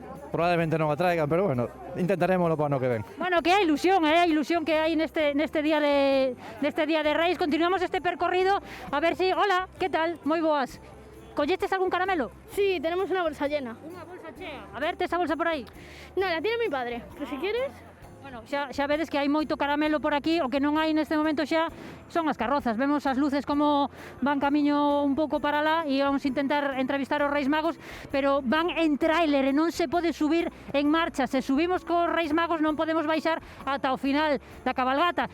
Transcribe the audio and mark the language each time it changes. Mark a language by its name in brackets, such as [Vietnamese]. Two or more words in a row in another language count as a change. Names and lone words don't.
[Galician] Probablemente non o traigan, pero bueno, intentaremoslo para o ano que ven. Bueno, que é a ilusión que hai neste día de Reis. Continuamos este percorrido, a ver si... Hola, que tal? Moi boas. ¿Colleches algún caramelo? [Spanish] Sí, tenemos una bolsa llena. Unha bolsa chea. A ver, tes a bolsa por aí? No, la tiene mi padre, pero si quieres... Bueno, [Galician] xa vedes que hai moito caramelo por aquí, o que non hai neste momento xa son as carrozas. Vemos as luces como van camiño un pouco para lá e vamos a intentar entrevistar aos Reis Magos, pero van en tráiler e non se pode subir en marcha. Se subimos cos Reis Magos non podemos baixar ata o final da cabalgata.